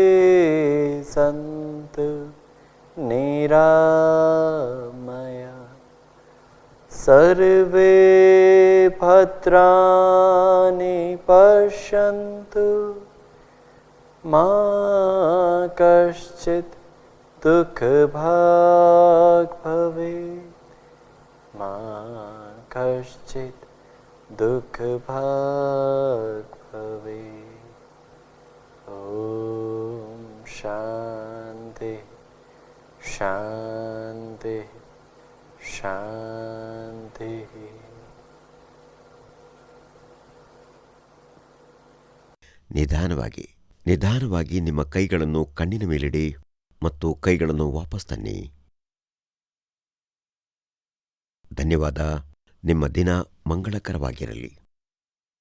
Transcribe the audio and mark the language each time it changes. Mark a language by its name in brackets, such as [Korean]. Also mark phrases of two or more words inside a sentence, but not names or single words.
[Sanskrit] ಸಂತು ನಿರಾಮಯ ಸರ್ವೇ ಭದ್ರಾಣಿ ಪಶ್ಯಂತು ಮಾ ಕಶ್ಚಿತ್ ದುಃಖಭಾಗ್ ಭವೇತ್ ಮಾ ಕಶ್ಚಿತ್ ದುಃಖಭಾಗ್ ಭವೇತ್. ಓಂ ಶಾಂತಿ ಶಾಂತಿ ಶಾಂತಿ. [Kannada] ನಿಧಾನವಾಗಿ ನಿಮ್ಮ ಕೈಗಳನ್ನು ಕಣ್ಣಿನ ಮೇಲಿಡಿ ಮತ್ತು ಕೈಗಳನ್ನು ವಾಪಸ್ ತನ್ನಿ. ಧನ್ಯವಾದ. ನಿಮ್ಮ ದಿನ ಮಂಗಳಕರವಾಗಿರಲಿ.